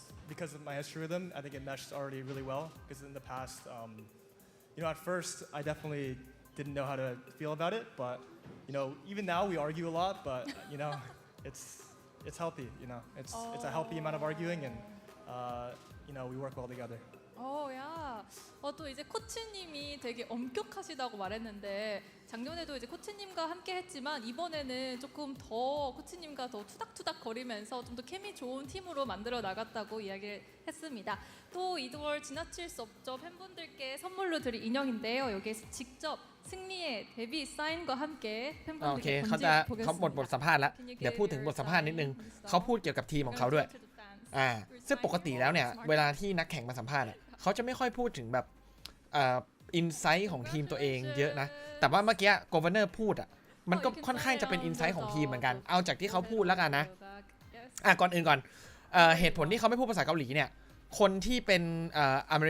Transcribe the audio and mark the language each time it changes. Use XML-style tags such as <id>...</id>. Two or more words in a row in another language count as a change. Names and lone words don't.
<en>Because of my history with him, I think it meshed already really well. Because in the past, you know, at first I definitely didn't know how to feel about it. But you know, even now we argue a lot. But you know, it's healthy. You know, it's a healthy amount of arguing, and you know, we work well together.</en> <ko>야. 또 이제 코치님이 되게 엄격하시다고 말했는데 작년에도 이제 코치님과 함께 했지만 이번에는 조금 더 코치님과 더 투닥투닥 거리면서 좀 더 케미 좋은 팀으로 만들어 나갔다고 이야기를 했습니다. 또 이걸 지나칠 수 없죠. 팬분들께 선물로 드릴 인형인데요. 여기에서 직접 승리의 데뷔 사인과 함께</ko> <th>โอเค</th> <ko>팬분들께</ko> <th>เขาจะ</th> <ko>던져</ko> <th>เขาหมดบทสัมภาษณ์แล้วเดี๋ยวพูดถึงบทสัมภาษณ์นิดนึงเขาพูดเกี่ยวกับทีมของเขาด้วยซึ่งปกติแล้วเนี่ยเวลาที่นักแข่งมาสัมภาษณ์เขาจะไม่ค่อยพูดถึงแบบอินไซต์ของทีมตัวเองเยอะนะแต่ว่าเมื่อกี้โกเวอร์เนอ ร์พูดมันก็ค่อนข้างจะเป็นอินไซต์ของทีมเหมือนกันเอาจากที่เขาพูดแล้วกันนะก่อนอื่นก่อนเหตุผลที่เขาไม่พูดภาษาเกาหลีเนี่ยคนที่เป็นอเมริ</th>